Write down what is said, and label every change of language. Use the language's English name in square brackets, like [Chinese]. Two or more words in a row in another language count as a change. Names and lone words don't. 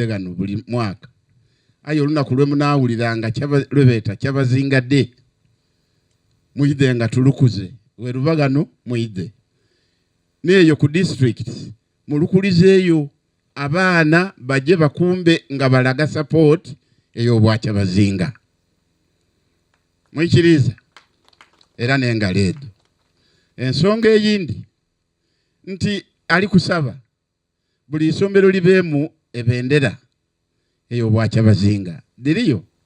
[Soga] gano buli mwaka ayo lunaku lwe munawuliranga lwebeta kyabazinga de muide nga tulukuze werubagano muide neyo ku district mulukulizeeyo abaana baje bakumbe nga balaga support eyo bwakyabazinga mwikiriza era nengaleedo. Ensonga eyindi nti ali kusaba buli isomero libemu ebendera eyo bwakyabazinga diriyo